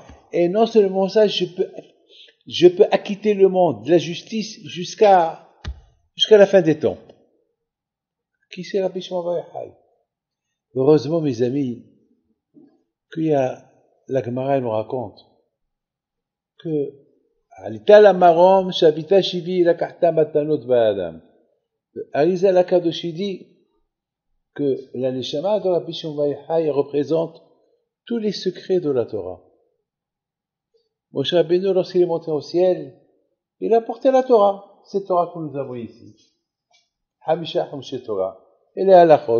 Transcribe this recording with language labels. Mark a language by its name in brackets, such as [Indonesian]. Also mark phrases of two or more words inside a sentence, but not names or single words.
[French] Et non seulement ça, je peux acquitter le monde de la justice jusqu'à la fin des temps. Qui c'est Rabbi Shimon Bar Yochai? Heureusement, mes amis, qu'il y a la Gemara nous raconte que [Hebrew] עלית למרום שבית שבי לקחת מתנות באדם. [French] Arizal Akadoshi dit que la neshama de Rabbi Shimon Bar Yochai représente tous les secrets de la Torah. Moshe Rabbeinu, lorsqu'il est monté au ciel, il a porté la Torah, cette Torah que nous avons ici. [Hebrew] חמישה חומשי תורה. [French] Et les halachot.